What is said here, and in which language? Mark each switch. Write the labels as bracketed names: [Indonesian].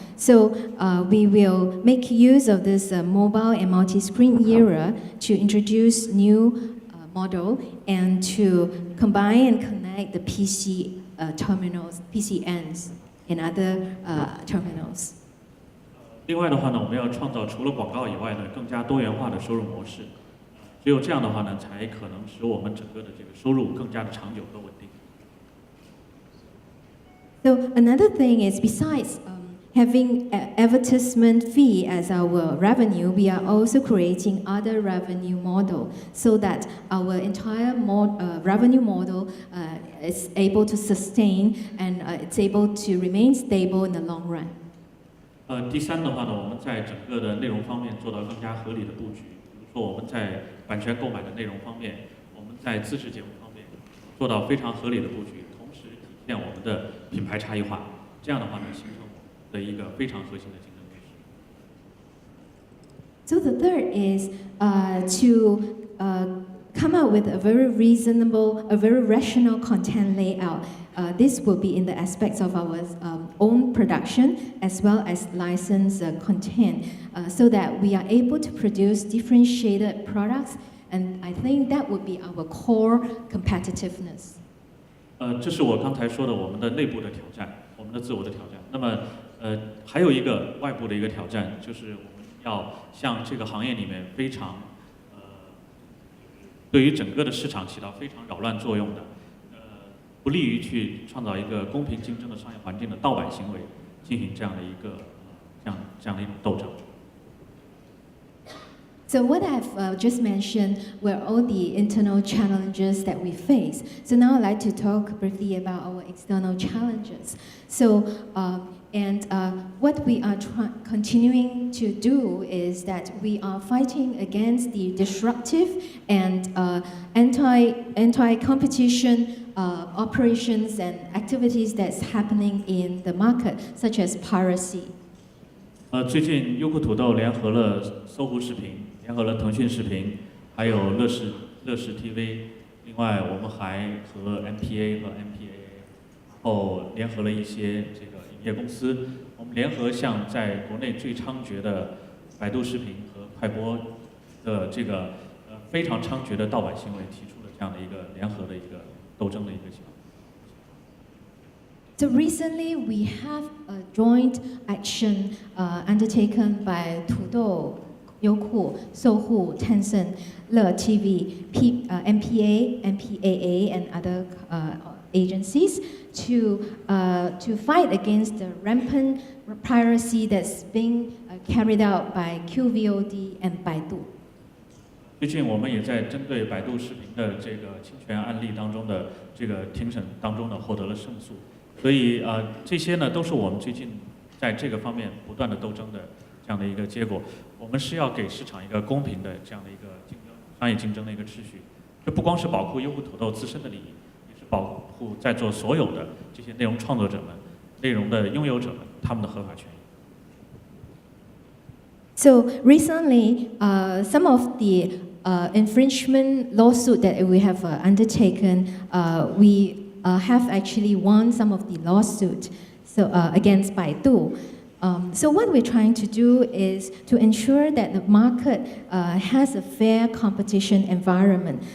[English] So we will make use of this mobile and multi-screen era to introduce new model and to combine and connect the PC terminals, PC ends, and other terminals. [Chinese] 另外的话呢，我们要创造除了广告以外呢，更加多元化的收入模式。只有这样的话呢，才可能使我们整个的这个收入更加的长久和稳定。 [English] So another thing is, besides having advertisement fee as our revenue, we are also creating other revenue model so that our entire revenue model is able to sustain and it's able to remain stable in the long run. [Chinese] 第三的话呢，我们在整个的内容方面做到更加合理的布局。比如说我们在版权购买的内容方面，我们在自制节目方面做到非常合理的布局，同时体现我们的品牌差异化。这样的话呢，形成的一个非常核心的竞争优势。 [English] So the third is to come up with a very reasonable, a very rational content layout. This will be in the aspects of our own production as well as licensed content, so that we are able to produce differentiated products, and I think that would be our core competitiveness. [Chinese] 这是我刚才说的我们的内部的挑战，我们的自我的挑战。那么还有一个外部的一个挑战，就是我们要向这个行业里面非常对于整个的市场起到非常扰乱作用的，不利于去创造一个公平竞争的商业环境的盗版行为，进行这样的一个这样的一种斗争。 [English] So what I've just mentioned were all the internal challenges that we face. So now I'd like to talk briefly about our external challenges. So what we are continuing to do is that we are fighting against the disruptive and anti-competition operations and activities that's happening in the market, such as piracy. [Chinese] 最近优酷土豆联合了搜狐视频，联合了腾讯视频，还有乐视 TV， 另外我们还和 MPA 和 MPAA， 然后联合了一些这个影业公司，我们联合向在国内最猖獗的百度视频和快播的这个非常猖獗的盗版行为提出了这样的一个联合的一个斗争的一个行为。 [English] So recently, we have a joint action undertaken by Tudou, Youku, Sohu, Tencent, Le TV, MPA, MPAA, and other agencies to fight against the rampant piracy that's being carried out by QVOD and Baidu. [Chinese] 最近我们也在针对百度视频的这个侵权案例当中的这个庭审当中呢获得了胜诉。所以这些呢都是我们最近在这个方面不断的斗争的这样的一个结果。我们是要给市场一个公平的这样的一个竞争、商业竞争的一个秩序。这不光是保护优酷土豆自身的利益，也是保护在座所有的这些内容创作者们、内容的拥有者们他们的合法权益。 [English] So recently, some of the infringement lawsuit that we have undertaken, we have actually won some of the lawsuit against Baidu. So what we're trying to do is to ensure that the market has a fair competition environment.